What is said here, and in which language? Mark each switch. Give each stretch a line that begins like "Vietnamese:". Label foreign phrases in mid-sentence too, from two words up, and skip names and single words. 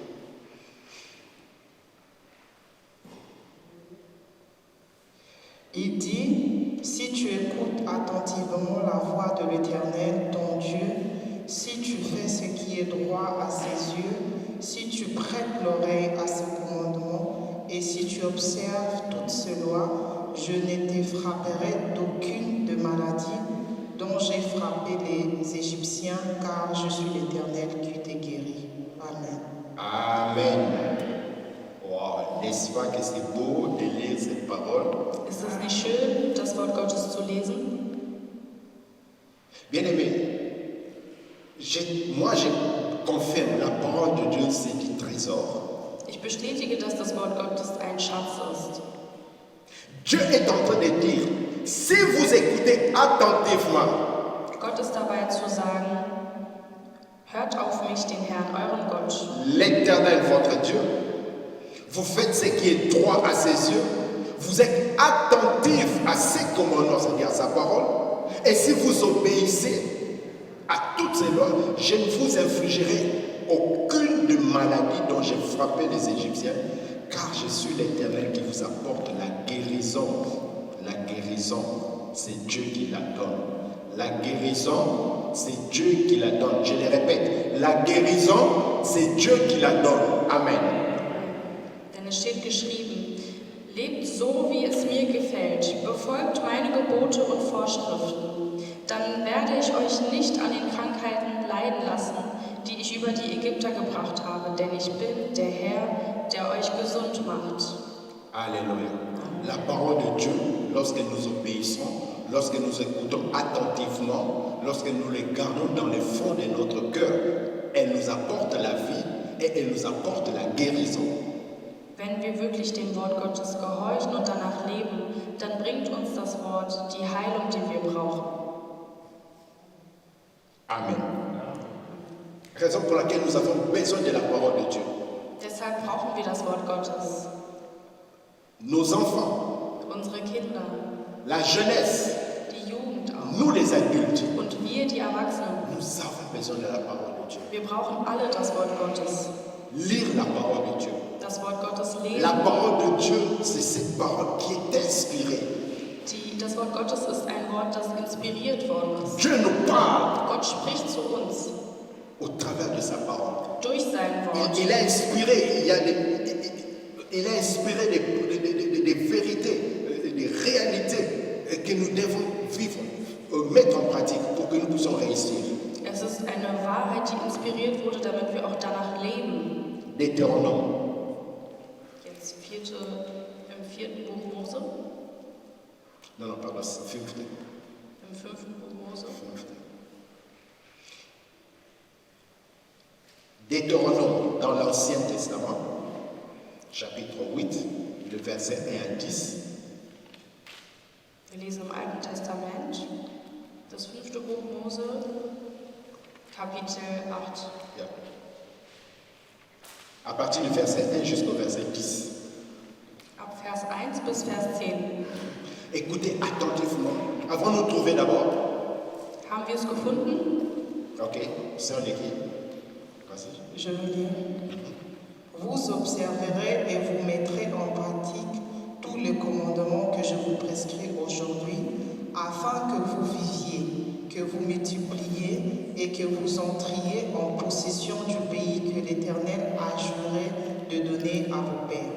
French: Il dit, si tu écoutes attentivement la voix de l'Éternel, ton Dieu, si tu fais ce qui est droit à ses yeux, si tu prêtes l'oreille à ses commandements, et si tu observes toutes ses lois, je ne te frapperai d'aucune de maladie dont j'ai frappé les Égyptiens, car je suis l'Éternel qui te guérit. Amen. Amen. Wow, n'est-ce pas que c'est beau de lire cette parole?
German: Ist es nicht schön, das Wort Gottes zu lesen?
French: Bien-aimé, moi je confirme, la parole de Dieu c'est du trésor.
German: Ich bestätige, dass das Wort Gottes ein Schatz ist.
French: Dieu est en train de dire, si vous écoutez attentivement,
German: Gott ist dabei zu sagen, hört auf mich, den Herrn, euren Gott.
French: l'Éternel votre Dieu, vous faites ce qui est droit à ses yeux, vous êtes attentif à ses commandements, c'est-à-dire à sa parole, et si vous obéissez à toutes ces lois, je ne vous infligerai aucune de maladie dont j'ai frappé les Égyptiens, car je suis l'Éternel qui vous apporte la guérison. La guérison, c'est Dieu qui la donne. La guérison, c'est Dieu qui la donne. Je le répète, la guérison, c'est Dieu qui la donne. Amen.
German: Denn es steht geschrieben, lebt so, wie es mir gefällt, befolgt meine Gebote und Vorschriften, dann werde ich euch nicht an den Krankheiten leiden lassen, die ich über die Ägypter gebracht habe, denn ich bin der Herr, der euch gesund macht.
French: Alléluia. La parole de Dieu, lorsque nous obéissons, lorsque nous écoutons attentivement, lorsque nous les gardons dans le fond de notre cœur, elle nous apporte la vie et elle nous apporte la guérison.
German: Wenn wir wirklich dem Wort Gottes gehorchen und danach leben, dann bringt uns das Wort die Heilung, die wir brauchen. Amen.
French: Raison pour laquelle nous avons besoin de la parole de Dieu.
German: Deshalb brauchen wir das Wort Gottes.
French: Nos enfants,
German: Unsere Kinder,
French: la jeunesse,
German: die Jugend auch
French: nous les adultes,
German: und wir, die Erwachsenen.
French: nous avons besoin de la parole de Dieu.
German: Wir brauchen alle das Wort Gottes.
French: Lire la parole de Dieu.
German: Das Wort Gottes
French: La
German: lesen.
French: parole de Dieu, c'est cette parole qui est inspirée.
German: Das Wort Gottes ist ein Wort, das inspiriert worden ist.
French: Dieu nous parle
German: Gott spricht zu uns
French: au travers de sa parole.
German: durch sein Wort.
French: Il a inspiré, il a inspiré des vérités, des réalités que nous devons vivre, mettre en pratique pour que nous puissions réussir.
German: Es ist eine Wahrheit, die inspiriert wurde, damit wir auch danach leben.
French: Deutéronome,
German: Jetzt im vierten Buch Mose,
French: non, pardon, fünfte.
German: im fünften Buch Mose.
French: Deutéronome dans l'Ancien Testament, chapitre 8, le verset 1 à 10.
German: Wir lesen im Alten Testament, das fünfte Buch Mose, Kapitel 8. Ja.
French: À partir du verset 1 jusqu'au verset 10.
German: Ab Vers 1 bis Vers 10.
French: Écoutez attentivement. Avons-nous trouvé d'abord?
German: Haben wir es gefunden?
French: Ok, c'est en écrit. Vas-y. Je veux lire. Vous observerez et vous mettrez en pratique tous les commandements que je vous prescris aujourd'hui, afin que vous viviez, que vous multipliez et que vous entriez en possession du pays que l'Éternel a juré de donner à vos pères.